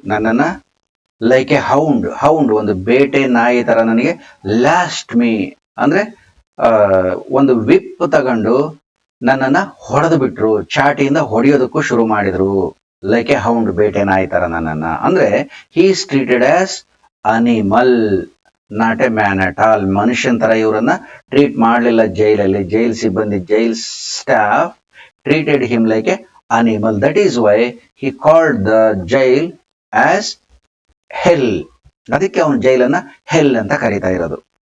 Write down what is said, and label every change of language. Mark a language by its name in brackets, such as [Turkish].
[Kannada] ನನ್ನನ್ನ [English] like a hound [Kannada] ಒಂದು ಬೇಟೆ ನಾಯಿ ತರ ನನಗೆ [English] lashed me [Kannada] ಅಂದ್ರೆ ಒಂದು ವಿಪ್ ತಗೊಂಡು ನನ್ನನ್ನ ಹೊಡೆದು ಬಿಟ್ರು, ಚಾಟಿಯಿಂದ ಹೊಡೆಯೋದಕ್ಕೂ ಶುರು ಮಾಡಿದ್ರು. [English] like a hound, [Kannada] ಬೇಟೆ ನಾಯಿ ತರ ನನ್ನನ್ನ. ಅಂದ್ರೆ [English] He is treated as animal, not a man at all. [Kannada] ಮನುಷ್ಯನ್ ತರ ಇವರನ್ನ ಟ್ರೀಟ್ ಮಾಡಲಿಲ್ಲ ಜೈಲಲ್ಲಿ. ಜೈಲ್ ಸಿಬ್ಬಂದಿ, [English] Jail staff treated him like a animal. That is why he called the jail as hell. [Kannada] ಅದಕ್ಕೆ ಅವನು ಜೈಲನ್ನ ಹೆಲ್ ಅಂತ ಕರೀತಾ ಇರೋದು.